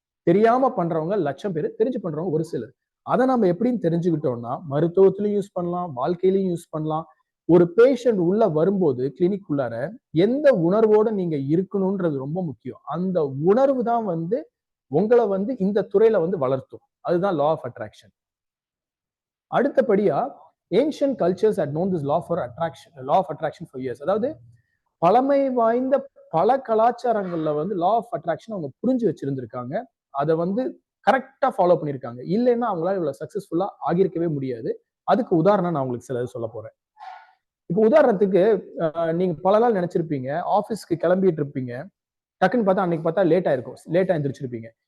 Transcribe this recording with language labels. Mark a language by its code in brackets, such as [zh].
[ta] தெரியாம பண்றவங்க லட்சம் பேர், தெரிஞ்சு பண்றவங்க ஒரு சிலர். அதை நம்ம எப்படின்னு தெரிஞ்சுக்கிட்டோம்னா மருத்துவத்திலையும் யூஸ் பண்ணலாம், வாழ்க்கையிலையும் யூஸ் பண்ணலாம். ஒரு பேஷண்ட் உள்ள வரும்போது கிளினிக் உள்ளார எந்த உணர்வோட நீங்க இருக்கணும்ன்றது ரொம்ப முக்கியம். அந்த உணர்வு தான் வந்து உங்களை வந்து இந்த துறையில வந்து வளர்த்தும். அதுதான் லா ஆஃப் அட்ராக்ஷன். அடுத்தபடியா [en] ancient cultures had known this law of attraction for years. [ta] அதாவது பழமை வாய்ந்த பல கலாச்சாரங்கள்ல வந்து லா ஆஃப் அட்ராக்ஷன் அவங்க புரிஞ்சு வச்சிருந்திருக்காங்க. அதை வந்து கரெக்டா ஃபாலோ பண்ணிருக்காங்க. இல்லைன்னா அவங்களால இவ்வளவு சக்சஸ்ஃபுல்லா ஆகியிருக்கவே முடியாது. அதுக்கு உதாரணம் நான் உங்களுக்கு சிலது சொல்ல போறேன். இப்போ உதாரணத்துக்கு நீங்க பல நாள் நினைச்சிருப்பீங்க, ஆபீஸ்க்கு கிளம்பிட்டு இருப்பீங்க, டக்குன்னு பார்த்தா அன்னைக்கு பார்த்தா லேட்டா இருக்கும், லேட்டா எந்திரிச்சிருப்பீங்க.